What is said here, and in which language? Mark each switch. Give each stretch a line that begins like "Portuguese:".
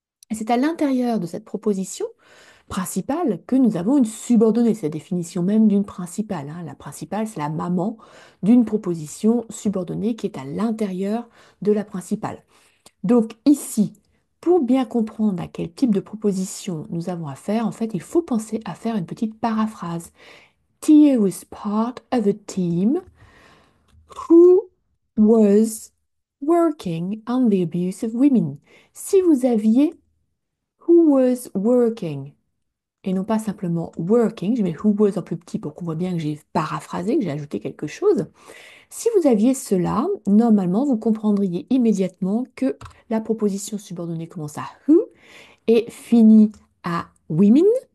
French: Et c'est à l'intérieur de cette proposition principale que nous avons une subordonnée, c'est la définition même d'une principale, hein. La principale, c'est la maman d'une proposition subordonnée qui est à l'intérieur de la principale. Donc ici, pour bien comprendre à quel type de proposition nous avons affaire, en fait, il faut penser à faire une petite paraphrase.
English: Tia was part of a team who was working on the abuse of women.
French: Si vous aviez
English: who was working
French: et non pas simplement working, je mets
English: who was
French: en plus petit pour qu'on voit bien que j'ai paraphrasé, que j'ai ajouté quelque chose. Si vous aviez cela, normalement, vous comprendriez immédiatement que la proposition subordonnée commence à who et finit à women.